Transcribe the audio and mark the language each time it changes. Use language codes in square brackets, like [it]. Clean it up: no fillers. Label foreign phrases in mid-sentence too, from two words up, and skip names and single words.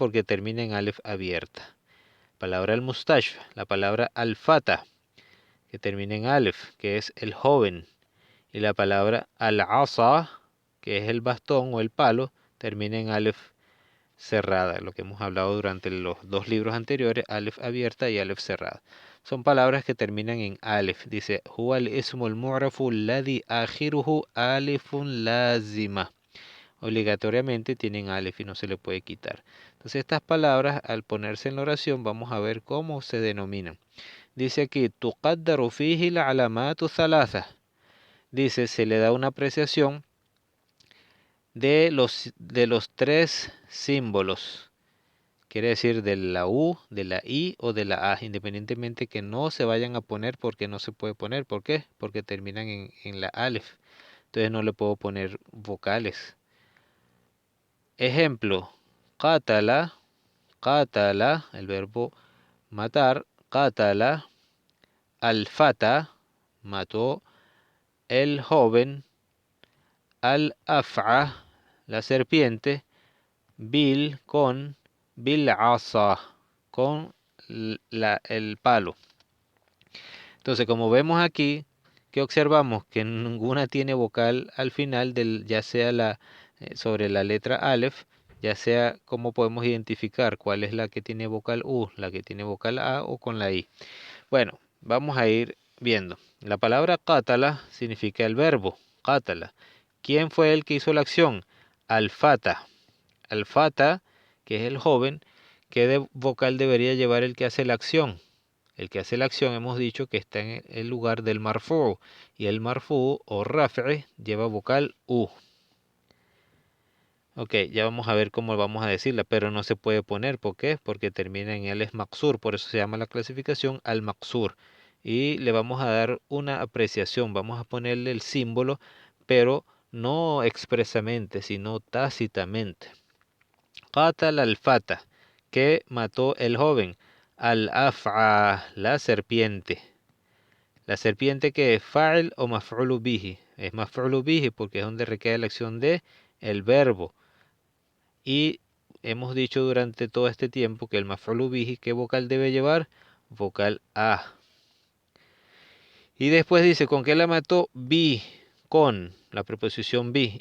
[es] Porque termina en alef abierta. Palabra al-mustashfa, la palabra al-fata, que termina en alef, que es el joven. Y la palabra al-asa, que es el bastón o el palo, termina en alef cerrada, lo que hemos hablado durante los dos libros anteriores, alef abierta y alef cerrada. Son palabras que terminan en alef. Dice, [ar] هو الاسم المعرب الذي آخره ألف لازمة. [es] Obligatoriamente tienen alef y no se le puede quitar. Entonces estas palabras, al ponerse en la oración, vamos a ver cómo se denominan. Dice aquí, [ar] تقدر فيه العلامات الثلاثة. [es] Dice, se le da una apreciación de los tres símbolos. Quiere decir de la U, de la I o de la A, independientemente que no se vayan a poner porque no se puede poner. ¿Por qué? Porque terminan en la alef. Entonces no le puedo poner vocales. Ejemplo, [ar] قتل، قتل, [es] el verbo matar, [ar] قتل، الفتى, [es] mató el joven, al-af'a, la serpiente, bil con, [ar] بالعصا, [es] con el palo. Entonces, como vemos aquí, ¿qué observamos? Que ninguna tiene vocal al final, ya sea sobre la letra alef, ya sea cómo podemos identificar cuál es la que tiene vocal U, la que tiene vocal A o con la I. Bueno, vamos a ir viendo. La palabra qatala significa el verbo, qatala. ¿Quién fue el que hizo la acción? Al-fata. Al-fata, que es el joven, ¿qué vocal debería llevar el que hace la acción? El que hace la acción hemos dicho que está en el lugar del marfu, y el marfu o rafi lleva vocal U. Ok, ya vamos a ver cómo vamos a decirla, pero no se puede poner. ¿Por qué? Porque termina en [ar] ألف مقصور, [es] por eso se llama la clasificación [ar] المقصور. [es] Y le vamos a dar una apreciación, vamos a ponerle el símbolo, pero no expresamente, sino tácitamente. [ar] قتل الفتى, [es] que mató el joven. Al-af'a, la serpiente. La serpiente que es fa'il o [ar] مفعول به. [es] Es [ar] مفعول به [es] porque es donde recae la acción de el verbo. Y hemos dicho durante todo este tiempo que el [ar] مفعول به, [es] ¿qué vocal debe llevar? Vocal A. Y después dice, ¿con qué la mató? Bi, con la preposición bi.